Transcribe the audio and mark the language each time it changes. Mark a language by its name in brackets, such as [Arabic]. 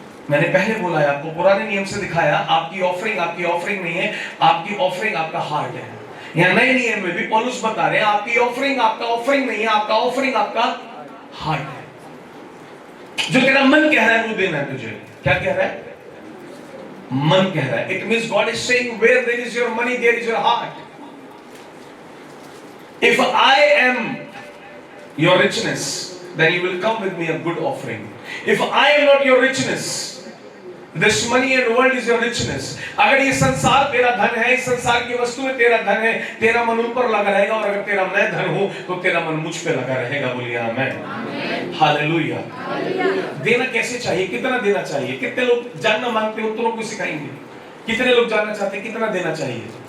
[Hindi] मैंने पहले बोला है आपको, पुराने नियम से दिखाया, आपकी ऑफरिंग नहीं है, आपकी ऑफरिंग आपका हार्ट है। यहाँ नए नियम में भी पौलुस बता रहे हैं आपकी ऑफरिंग आपका ऑफरिंग नहीं है, आपका ऑफरिंग आपका हार्ट है। जो तेरा मन कह रहा है वो देना है तुझे। क्या कह रहा है? मन कह रहा है। [English] It means God is saying where there is your money, there is your heart. If I am your richness, then you will come with me a good offering. If I am not your richness, This money and world is your richness. [Hindi] अगर ये संसार तेरा धन है, इस संसार की वस्तुएं तेरा धन है, तेरा मन उन पर लगा रहेगा, और अगर तेरा मैं धन हूं तो तेरा मन मुझ पे लगा रहेगा। बोलिए आमीन, हालेलुया। देना कैसे चाहिए, कितना देना चाहिए? कितने लोग जानना मांगते हो, उत्तरों को सिखाएंगे। कितने लोग जानना चाहते हैं कितना देना चाहिए?